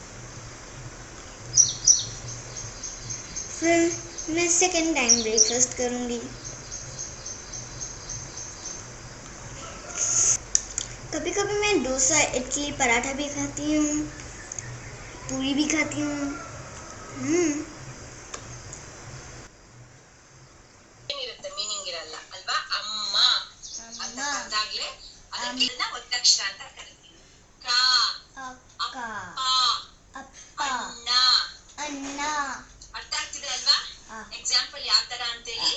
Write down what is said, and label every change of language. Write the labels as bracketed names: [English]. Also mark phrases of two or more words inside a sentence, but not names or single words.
[Hindi] फिर मैं [English] second time breakfast [Hindi] करूँगी। कभी कभी मैं डोसा, इडली, पराठा भी खाती हूँ, पूरी भी खाती हूँ। [Kannada] ಮೀನಿಂಗ್ ಇರಲ್ಲ ಅಲ್ವಾ? ಅಮ್ಮ ಅಂತ ಕರೆದಾಗ್ಲೇ ಅದಕ್ಕೆ ಒತ್ತಕ್ಷರ ಅಂತ ಕರಿತೀವಿ. ಅಪ್ಪ, ಅಣ್ಣ. ಅರ್ಥ ಆಗ್ತಿದೆ ಅಲ್ವಾ? ಎಕ್ಸಾಂಪಲ್ ಯಾವ ತರ ಅಂತೇಳಿ.